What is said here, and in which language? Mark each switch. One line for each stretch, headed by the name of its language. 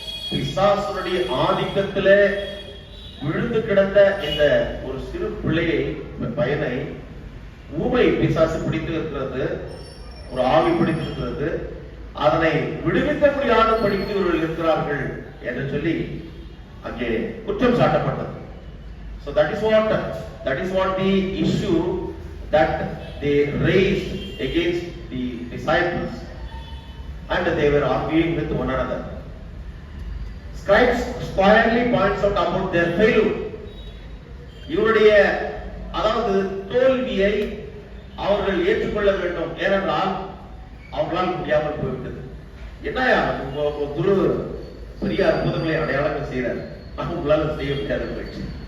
Tamil: பிசாசுடைய ஆதிக்கத்திலே விழுந்து கிடந்த இந்த ஒரு சிறு பிள்ளையை, பையனை ஊமை பிசாசு பிடித்து இருக்கிறது, ஒரு ஆவி பிடித்திருக்கிறது, அதனை விடுவிக்க முடியாத படித்து இவர்கள் இருக்கிறார்கள் என்று சொல்லி அங்கே குற்றம் சாட்டப்பட்டது.
English: So that is what the issue that they raised against the disciples, and they were arguing with one another. Scribes squarely points out about their failure.
Tamil: இவருடைய அதாவது தோல்வியை அவர்கள் ஏற்றுக்கொள்ள வேண்டும், ஏனென்றால் அவர்களால் முடியாமல் போய்விட்டது. என்னையா குரு பெரிய அற்புதங்களை அடையாளங்கள் செய்கிறார், உங்களால் செய்ய முடியாத போயிடுச்சு.